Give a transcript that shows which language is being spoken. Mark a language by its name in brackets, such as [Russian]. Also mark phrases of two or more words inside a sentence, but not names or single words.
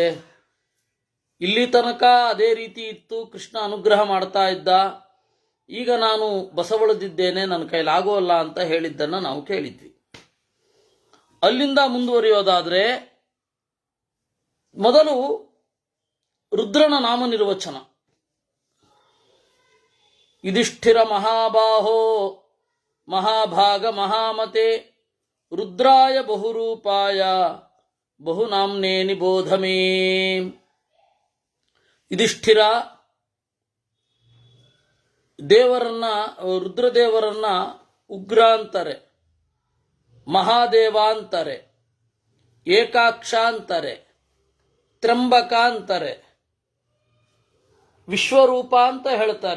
[Kannada] ಇಲ್ಲಿ ತನಕ ಅದೇ ರೀತಿ ಇತ್ತು, ಕೃಷ್ಣ ಅನುಗ್ರಹ ಮಾಡ್ತಾ ಇದ್ದ, ಈಗ ನಾನು ಬಸವಳಿದಿದ್ದೇನೆ, ನನ್ನ ಕೈಲಿ ಆಗೋಲ್ಲ ಅಂತ ಹೇಳಿದ್ದನ್ನು ನಾವು ಕೇಳಿದ್ವಿ. ಅಲ್ಲಿಂದ ಮುಂದುವರಿಯೋದಾದರೆ ಮೊದಲು ರುದ್ರನ ನಾಮ ನಿರ್ವಚನ. [Sanskrit] ಯುಧಿಷ್ಠಿರ ಮಹಾಬಾಹೋ ಮಹಾಭಾಗ ಮಹಾಮತೆ ರುದ್ರಾಯ ಬಹುರೂಪಾಯ ಬಹುನಾಮ್ನೇ ನಿಬೋಧ ಮೇ. [Kannada] ಯುಧಿಷ್ಠಿರ ರುದ್ರದೇವರನ್ನ ಉಗ್ರ ಅಂತಾರೆ, ಮಹಾದೇವ ಅಂತಾರೆ, ಏಕಾಕ್ಷ ಅಂತಾರೆ, ತ್ರಂಬಕ ಅಂತಾರೆ, ವಿಶ್ವರೂಪ ಅಂತ ಹೇಳ್ತಾರೆ.